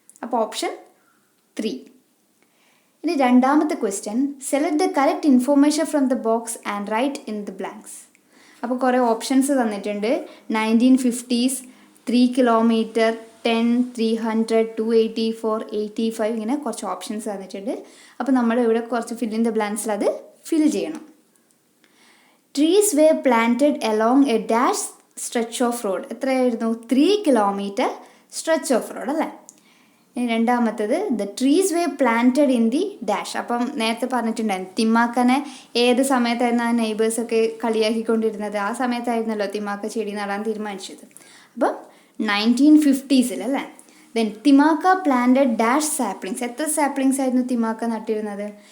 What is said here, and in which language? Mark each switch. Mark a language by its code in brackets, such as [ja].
[ml] അപ്പോൾ ഓപ്ഷൻ 3. ഇനി രണ്ടാമത്തെ question, [en] Select the correct information from the box and write in the blanks. [ml] അപ്പോൾ കുറേ ഓപ്ഷൻസ് തന്നിട്ടുണ്ട്. 1950s, 3 കിലോമീറ്റർ, 10, 300, 284, 85 ഇങ്ങനെ കുറച്ച് ഓപ്ഷൻസ് തന്നിട്ടുണ്ട്. അപ്പോൾ നമ്മൾ ഇവിടെ കുറച്ച് ഫിൽ ഇൻ ദ ബ്ലാങ്ക്സിൽ അത് ഫിൽ ചെയ്യണം. [en] Trees were planted along a dash stretch of road. [ml] എത്രയായിരുന്നു? [en] 3 kilometre stretch of road [ml] അല്ലേ. രണ്ടാമത്തത് [en] The trees were planted in the dash. [ml] അപ്പം നേരത്തെ പറഞ്ഞിട്ടുണ്ടായിരുന്നു തിമാക്കനെ ഏത് സമയത്തായിരുന്നു ആ നെയ്ബേഴ്സൊക്കെ കളിയാക്കിക്കൊണ്ടിരുന്നത്. ആ സമയത്തായിരുന്നല്ലോ തിമാക്ക ചെടി നടാൻ തീരുമാനിച്ചത്. അപ്പം 1950s അല്ലേ. [en] Then Thimmakka planted dash saplings. [ml] എത്ര സാപ്ലിങ്സ് ആയിരുന്നു തിമാക്ക നട്ടിരുന്നത്?